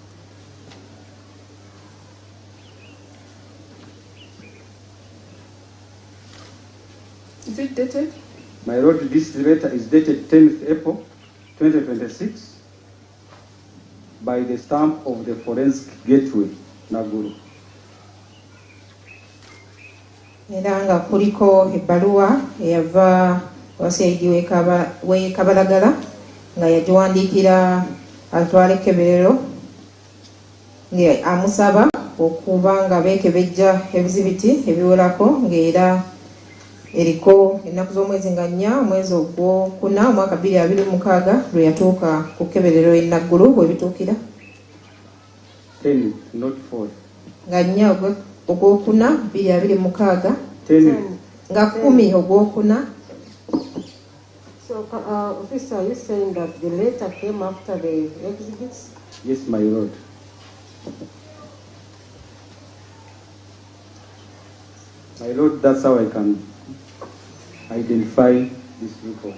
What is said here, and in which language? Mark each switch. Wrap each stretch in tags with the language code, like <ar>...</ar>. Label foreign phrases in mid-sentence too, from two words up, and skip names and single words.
<en>Is it dated? My lord, this letter is dated 10th April 2026 by the stamp of the Forensic Gateway, Naguru.</en> <lg>Era nga kuliko ebbaluwa eyava CID w'e Kabalagala nga yagiwandiikira atwala ekkeberero nga amusaba okuba nga beekebejja ebizibiti ebiwerako ng'era eriko ennaku z'omwezi nga 4 omwezi ogwokuna omwaka 2026 lwe yatuuka ku kkeberero e Naggulu bwe bituukira.</lg> <en>10, not 4.</en> <lg>Nga 4 ogwokuna 2026 10. nga 10 ogwokuna.</lg> <en>So, officer, are you saying that the letter came after the exhibits? Yes, my lord. My lord, that's how I can identify this report.</en>